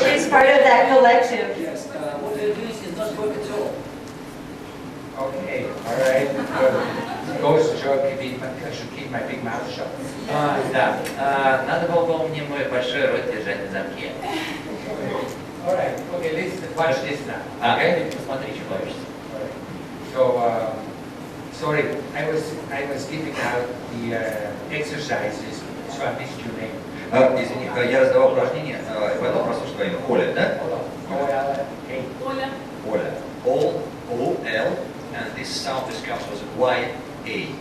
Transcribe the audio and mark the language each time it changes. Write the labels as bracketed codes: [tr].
[en] She's part of that collective. yes, what they're doing is not work at all. Okay, all right, good. Goes to show I should keep my big mouth shut. [ru] Да, надо было мне мой большой рот держать на замке. [en] All right, okay, listen, watch this now. Okay? [ru] Посмотри, что получится. [en] All right. So, sorry, I was giving out the exercises, so I missed your name. [ru] Извини, я раздавал упражнения, поэтому прослушал твое имя. Оля, да? [en] Hold on. Hey. [ru] Оля. Оля. [en] O-L, and this sound comes as Y-A.